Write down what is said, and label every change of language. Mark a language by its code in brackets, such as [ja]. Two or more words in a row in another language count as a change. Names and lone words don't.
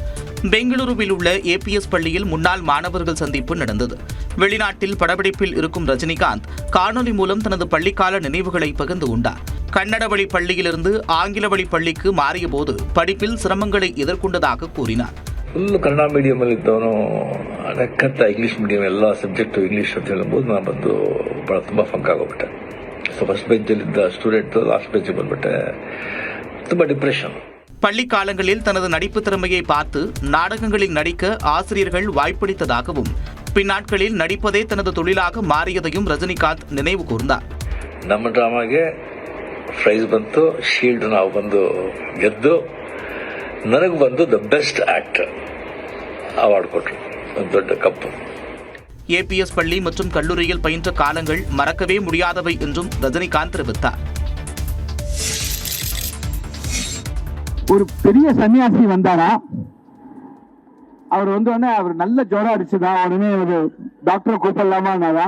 [ta] பெங்களூருவில் உள்ள APS பள்ளியில் முன்னாள் மாணவர்கள் சந்திப்பு நடந்தது. வெளிநாட்டில் படப்பிடிப்பில் இருக்கும் ரஜினிகாந்த் காணொலி மூலம் தனது பள்ளிக்கால நினைவுகளை பகிர்ந்து கொண்டார். கன்னட வழி பள்ளியிலிருந்து ஆங்கில வழி பள்ளிக்கு மாறிய போது படிப்பில் சிரமங்களை எதிர்கொண்டதாக கூறினார். [kn] ಫುಲ್ಲು ಕನ್ನಡ ಮೀಡಿಯಮಲ್ಲಿ ಇದ್ದವನು ಲೆಕ್ಕತ್ತ [en] English medium [kn] ಎಲ್ಲ ಸಬ್ಜೆಕ್ಟು ಇಂಗ್ಲೀಷ್ ಅಂತ ಹೇಳ್ಬೋದು ನಾನು ಬಂದು ಭಾಳ ತುಂಬ ಫಂಕ್ ಆಗೋಗ್ಬಿಟ್ಟೆ. [en] so first [kn] ಬೆಂಚಲ್ಲಿದ್ದ [en] student last [kn] ಬೆಂಚಿಗೆ ಬಂದ್ಬಿಟ್ಟೆ. ತುಂಬ ಡಿಪ್ರೆಷನ್. [ta] பள்ளி காலங்களில் தனது நடிப்பு திறமையை பார்த்து நாடகங்களில் நடிக்க ஆசிரியர்கள் வாய்ப்பளித்ததாகவும் பின்னாட்களில் நடிப்பதே தனது தொழிலாக மாறியதையும் ரஜினிகாந்த் நினைவு கூர்ந்தார். [kn] ನಮ್ಮ ಡ್ರಾಮಾಗೆ ಪ್ರೈಸ್ ಬಂತು, ಶೀಲ್ಡ್ ನಾವು ಬಂದು ಗೆದ್ದು ನನಗೆ ಬಂದು [en] the best actor award [kn] ಕೊಟ್ಟರು, ಒಂದು ದೊಡ್ಡ ಕಪ್ಪು. [ta] APS பள்ளி மற்றும் கல்லூரியில் பயின்ற காலங்கள் மறக்கவே முடியாதவை என்றும் ரஜினிகாந்த் தெரிவித்தார். ஒரு பெரிய சன்னியாசி வந்தாரா, அவர் அவர் நல்ல ஜுரம் அடிச்சுதா, உடனே ஒரு டாக்டரை கூப்பிடலாமான்னாதான்.